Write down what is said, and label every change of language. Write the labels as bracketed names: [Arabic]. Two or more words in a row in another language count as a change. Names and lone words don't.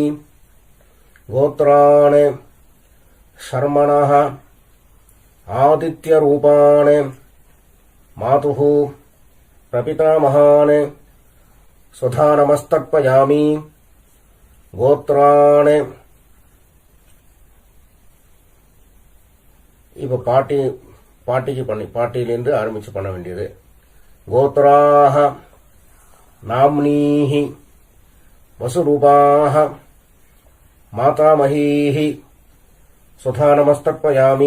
[Sanskrit] गोत्राणि शर्मणः आदित्यरूपाणि मातुः प्रपितामहानि सुधा नमस्तर्पयामि. [Tamil] गोत्राणि இப்போ பாட்டியிலிருந்து ஆரம்பிச்சு பண்ண வேண்டியது. [Sanskrit] गोत्राः नाम्नीः वसुरूपाः मातामहीः सुधा नमस्तर्पयामि.